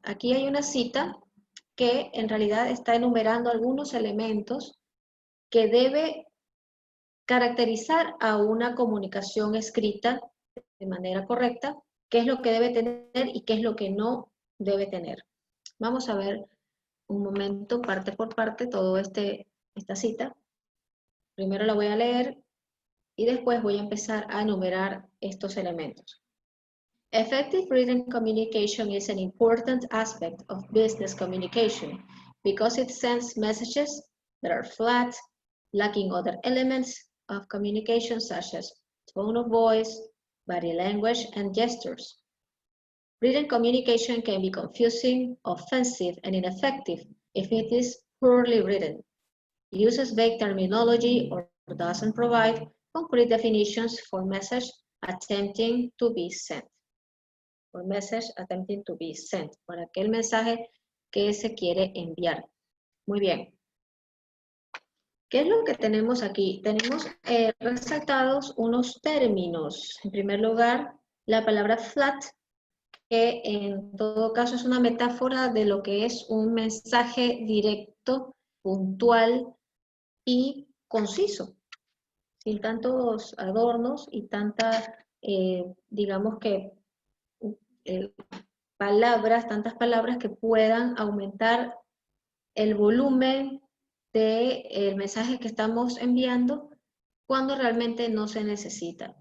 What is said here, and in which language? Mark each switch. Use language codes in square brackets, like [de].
[es] Aquí hay una cita que en realidad está enumerando algunos elementos que debe caracterizar a una comunicación escrita de manera correcta, qué es lo que debe tener y qué es lo que no debe tener. Vamos a ver un momento, parte por parte, toda esta cita. Primero la voy a leer y después voy a empezar a enumerar estos elementos. [en] Effective written communication is an important aspect of business communication because it sends messages that are flat, lacking other elements of communication such as tone of voice, body language, and gestures. Written communication can be confusing, offensive, and ineffective if it is poorly written. It uses vague terminology or doesn't provide concrete definitions for message attempting to be sent. For message attempting to be sent. [es] Para aquel mensaje que se quiere enviar. Muy bien. ¿Qué es lo que tenemos aquí? Tenemos resaltados unos términos. En primer lugar, la palabra flat, que en todo caso es una metáfora de lo que es un mensaje directo, puntual y conciso, sin tantos adornos y tantas, digamos que, tantas palabras que puedan aumentar el volumen del mensaje que estamos enviando cuando realmente no se necesita.